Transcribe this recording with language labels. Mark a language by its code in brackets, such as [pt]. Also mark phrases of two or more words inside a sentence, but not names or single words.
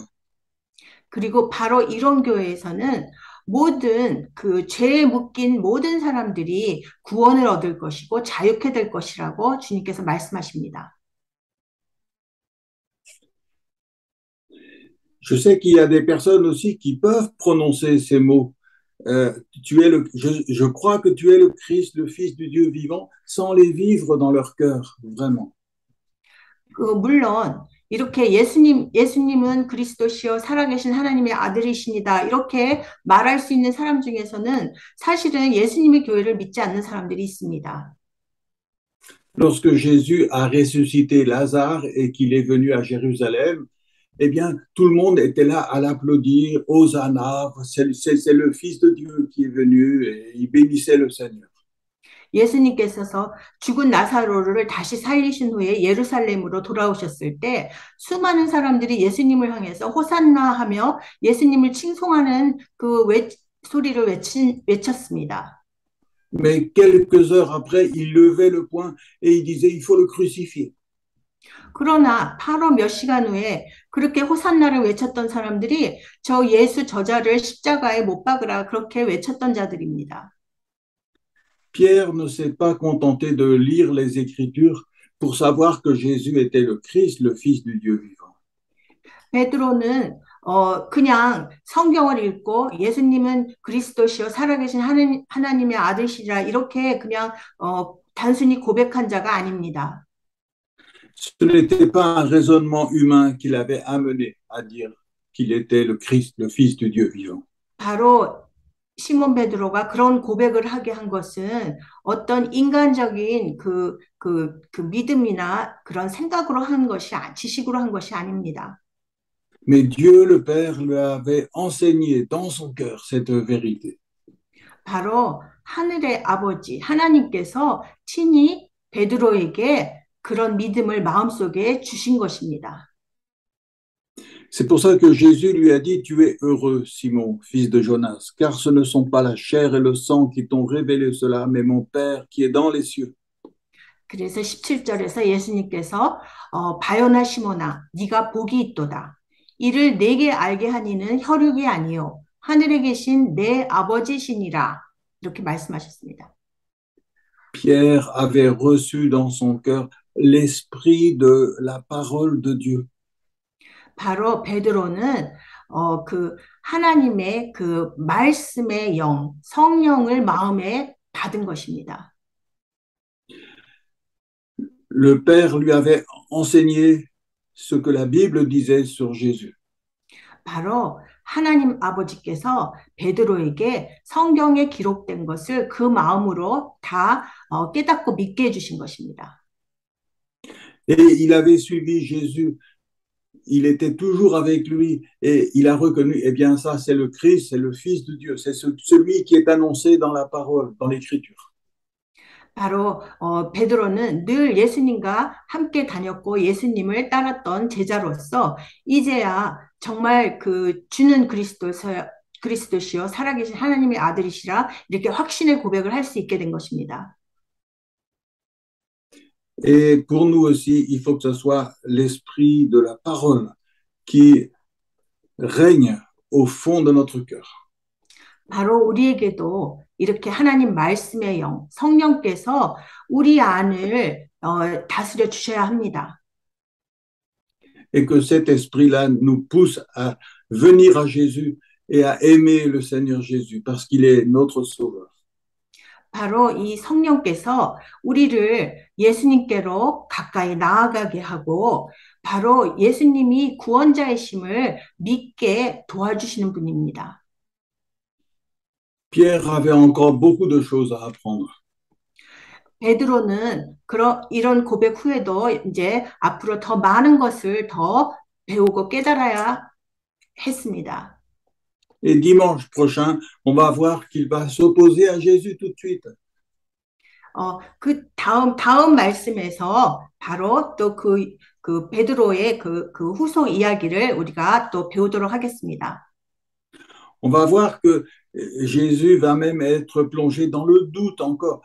[ko] 그리고 바로 이런 교회에서는 모든 그 죄에 묶인 모든 사람들이 구원을 얻을 것이고 자유케 될 것이라고 주님께서 말씀하십니다. [fr] Je sais qu'il y a des personnes aussi qui peuvent prononcer ces mots. Je crois que tu es le Christ, le Fils du Dieu vivant, sans les vivre dans leur cœur, vraiment. [ko] 물론 이렇게 예수님은 그리스도시요 살아계신 하나님의 아들이십니다. 이렇게 말할 수 있는 사람 중에서는 사실은 예수님의 교회를 믿지 않는 사람들이 있습니다. [fr] Lorsque Jésus a ressuscité Lazare et qu'il est venu à Jérusalem, eh bien, tout le monde était là à l'applaudir, Hosanna, c'est le Fils de Dieu qui est venu, et il bénissait le Seigneur. [ko] 예수님께서 죽은 나사로를 다시 살리신 후에 예루살렘으로 돌아오셨을 때 수많은 사람들이 예수님을 향해서 호산나 하며 예수님을 칭송하는 그 소리를 외쳤습니다. [fr] Mais quelques heures après, il levait le poing et il disait, il faut le crucifier. [ko] 그러나 바로 몇 시간 후에 그렇게 호산나를 외쳤던 사람들이 저 예수 저자를 십자가에 못 박으라 그렇게 외쳤던 자들입니다. [fr] Pierre ne s'est pas contenté de lire les Écritures pour savoir que Jésus était le Christ, le Fils du Dieu vivant. [ko] 베드로는 그냥 성경을 읽고 예수님은 그리스도시요 살아계신 하나님의 아들이시라 이렇게 그냥 단순히 고백한 자가 아닙니다. [fr] Ce n'était pas un raisonnement humain qui l'avait amené à dire qu'il était le Christ, le Fils du Dieu vivant. [ko] 바로 시몬 베드로가 그런 고백을 하게 한 것은 어떤 인간적인 그 믿음이나 그런 생각으로 한 것이, 지식으로 한 것이 아닙니다. [fr] Mais Dieu le Père lui avait enseigné dans son cœur cette vérité. [ko] 바로 하늘의 아버지 하나님께서 친히 베드로에게 그런 믿음을 마음속에 주신 것입니다. [fr] C'est pour ça que Jésus lui a dit, tu es heureux, Simon, fils de Jonas, car ce ne sont pas la chair et le sang qui t'ont révélé cela, mais mon Père qui est dans les cieux. [ko] 그래서 17절에서 예수님께서 바요나 시모나 네가 복이 있도다. 이를 내게 알게 하니는 혈육이 아니요 하늘에 계신 내 아버지시니라 이렇게 말씀하셨습니다. [fr] Pierre avait reçu dans son cœur l'esprit de la parole de Dieu. [ko] 바로 베드로는 그 하나님의 그 말씀의 영, 성령을 마음에 받은 것입니다. [fr] Le Père lui avait enseigné ce que la Bible disait sur Jésus. [ko] 바로 하나님 아버지께서 베드로에게 성경에 기록된 것을 그 마음으로 다 깨닫고 믿게 해주신 것입니다. [fr] Et il avait suivi Jésus. Il était toujours avec lui et il a reconnu, eh bien ça c'est le Christ, c'est le Fils de Dieu, c'est celui qui est annoncé dans la parole, dans l'Écriture. [ko] 바로 베드로는 늘 예수님과 함께 다녔고 예수님을 따랐던 제자로서 이제야 정말 그 주는 그리스도시요 살아계신 하나님의 아들이시라 이렇게 확신의 고백을 할 수 있게 된 것입니다. [fr] Et pour nous aussi, il faut que ce soit l'esprit de la parole qui règne au fond de notre cœur. [ko] 바로 우리에게도 이렇게 하나님 말씀의 영, 성령께서 우리 안을 다스려 주셔야 합니다. [fr] Et que cet esprit-là nous pousse à venir à Jésus et à aimer le Seigneur Jésus parce qu'il est notre sauveur. [ko] 바로 이 성령께서 우리를 예수님께로 가까이 나아가게 하고 바로 예수님이 구원자이심을 믿게 도와주시는 분입니다. [fr] Pierre avait encore beaucoup de choses à apprendre. [ko] 베드로는 이런 고백 후에도 이제 앞으로 더 많은 것을 더 배우고 깨달아야 했습니다. [fr] Et dimanche prochain, on va voir qu'il va s'opposer à Jésus tout de suite. [ko] 그 다음 말씀에서 바로 또 그 베드로의 그 후속 이야기를 우리가 또 배우도록 하겠습니다. [fr] On va voir que Jésus va même être plongé dans le doute encore.